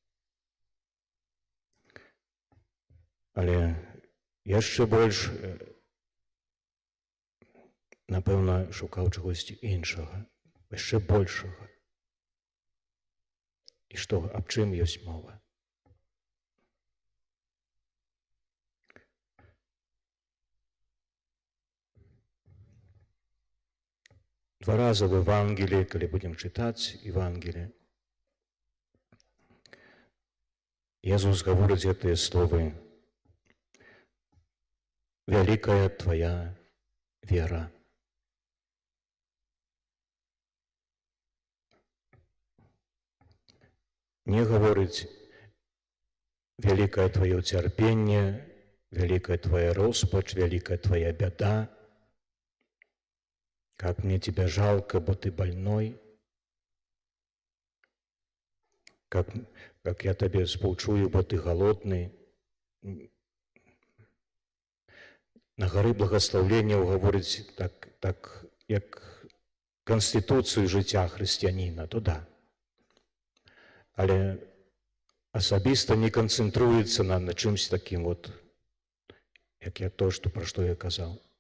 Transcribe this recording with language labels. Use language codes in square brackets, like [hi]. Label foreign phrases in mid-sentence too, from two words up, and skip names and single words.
[be] Але яшчэ больш, напэўна, шукаў чагосьці іншага, яшчэ большага. І што, аб чым ёсць мова? [ru] Два раза в Евангелии, [be] калі будем чытаць Евангелие, Езус гаворыць гэтыя словы: «Вялікая твоя вера». Не гаворыць: «Вялікае твоё цярпенне, вялікая твоя роспач, вялікая твоя бяда. [ru] Как мне тебя жалко, бо ты больной. Как я тебе спаўчую, бо ты голодный». [be] На гары благословленняў гаворыць так, як канстытуцыю жыцця хрысціяніна, то да. але асабіста не канцэнтруецца на чымсь такім, як пра што я казаў.